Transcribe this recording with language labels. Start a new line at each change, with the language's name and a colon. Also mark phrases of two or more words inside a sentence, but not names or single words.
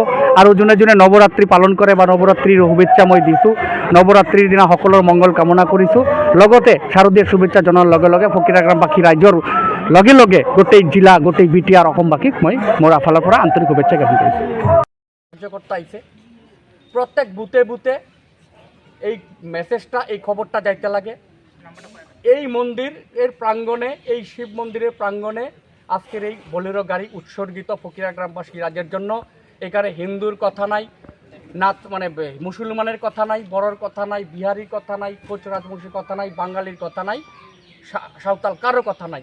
Assamese: আৰু যোনে যোনে নৱৰাত্ৰি পালন কৰে বা নৱৰাত্ৰিৰ শুভেচ্ছা মই দিছোঁ, নৱৰাত্ৰিৰ দিনা সকলোৰ মংগল কামনা কৰিছোঁ। লগতে শাৰদীয় শুভেচ্ছা জনাৰ লগে লগে ফকিৰাগ্ৰামবাসী ৰাইজৰ লগে লগে গোটেই জিলা, গোটেই BTR অসমবাসীক মই মোৰ ফালৰ পৰা আন্তৰিক শুভেচ্ছা জ্ঞাপন কৰিছোঁ। কাৰ্যকৰ্তা আহিছে,
Bangla: প্রত্যেক বুথে বুথে এই মেসেজটা, এই খবরটা যাইতে লাগে। এই মন্দিরের প্রাঙ্গণে, এই শিব মন্দিরের প্রাঙ্গণে আজকের এই বলেরো গাড়ি উৎসর্গিত ফকিরাগ্রামবাসী রাজ্যের জন্য। এখানে হিন্দুর কথা নাই, মানে মুসলমানের কথা নাই, বড়োর কথা নাই, বিহারির কথা নাই, কোচ রাজবংশীর কথা নাই, বাঙালির কথা নাই, সাঁওতাল কারো কথা নাই।